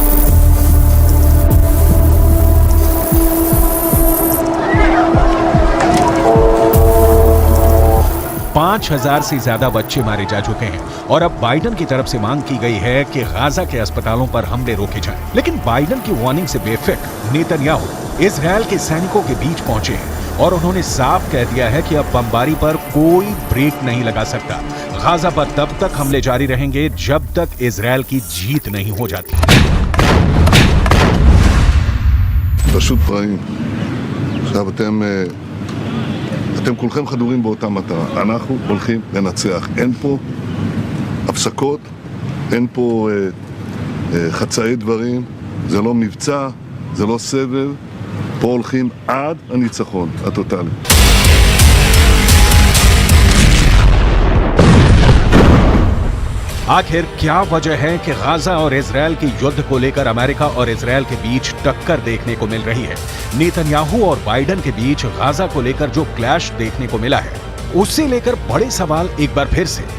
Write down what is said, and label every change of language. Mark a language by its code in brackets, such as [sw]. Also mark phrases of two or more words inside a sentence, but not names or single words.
[hi] 5,000 से ज्यादा बच्चे मारे जा चुके हैं और अब बाइडेन की तरफ से मांग की गई है कि गाजा के अस्पतालों पर हमले रोके जाएं। लेकिन बाइडेन की वार्निंग से बेफिक्र नेतन्याहू इजरायल के सैनिकों के बीच पहुंचे हैं और उन्होंने साफ कह दिया है कि अब बमबारी पर कोई ब्रेक नहीं लगा सकता। गाजा पर तब तक हमले जारी रहेंगे जब तक इजरायल की जीत नहीं हो जाती। [he] פשוט פרעים. עכשיו אתם כולכם חדורים באותה מטרה. אנחנו הולכים לנצח. אין פה הפסקות, אין פה חצאי דברים, זה לא מבצע, זה לא סבב. פה הולכים עד הניצחון הטוטלי. [hi] आखिर क्या वजह है कि गाजा और इजरायल के युद्ध को लेकर अमेरिका और इजरायल के बीच टक्कर देखने को मिल रही है? नेतन्याहू और बाइडेन के बीच गाजा को लेकर जो क्लैश देखने को मिला है उससे लेकर बड़े सवाल एक बार फिर से।